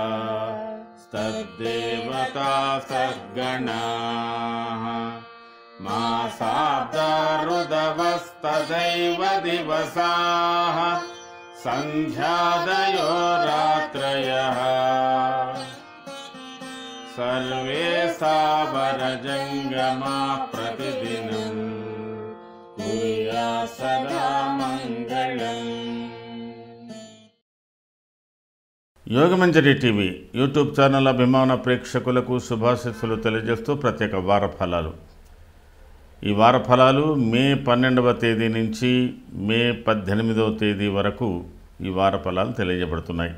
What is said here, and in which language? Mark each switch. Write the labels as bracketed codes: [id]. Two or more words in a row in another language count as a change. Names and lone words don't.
[sa] तद्देवता सद्गणाः मासाब्दा ऋतवस्तदैव दिवसाः सन्ध्यादयो रात्रयः सर्वे सावरजङ्गमाः प्रतिदिनं कुर्यात् सदा मङ्गलम्। [te] యోగమంజరి టీవీ [en] YouTube channel [te] అభిమాన ప్రేక్షకులకు శుభాశీస్సులు తెలియజేస్తూ ప్రత్యేక వార ఫలాలు. ఈ వార ఫలాలు మే 12వ తేదీ నుంచి మే 18వ తేదీ వరకు ఈ వార ఫలాలు తెలియజేయబడుతున్నాయి.